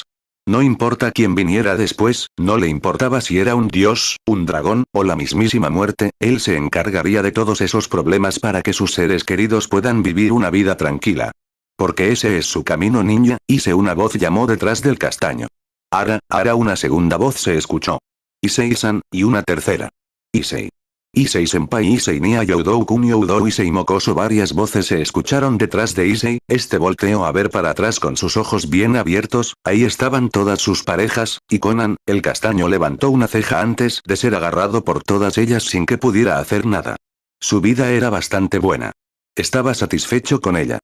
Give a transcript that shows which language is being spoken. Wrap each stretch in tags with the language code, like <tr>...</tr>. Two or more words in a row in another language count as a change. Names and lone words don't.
<es>No importa quién viniera después, no le importaba si era un dios, un dragón, o la mismísima muerte, él se encargaría de todos esos problemas para que sus seres queridos puedan vivir una vida tranquila. Porque ese es su camino, niña, una voz llamó detrás del castaño. Ara, una segunda voz se escuchó. Issei-san, y una tercera. Issei. Issei-senpai, Issei Nia Youdou Kun Youdou Issei Mokoso. Varias voces se escucharon detrás de Issei, este volteó a ver para atrás con sus ojos bien abiertos, ahí estaban todas sus parejas, y Conan, el castaño levantó una ceja antes de ser agarrado por todas ellas sin que pudiera hacer nada. Su vida era bastante buena. Estaba satisfecho con ella.</es>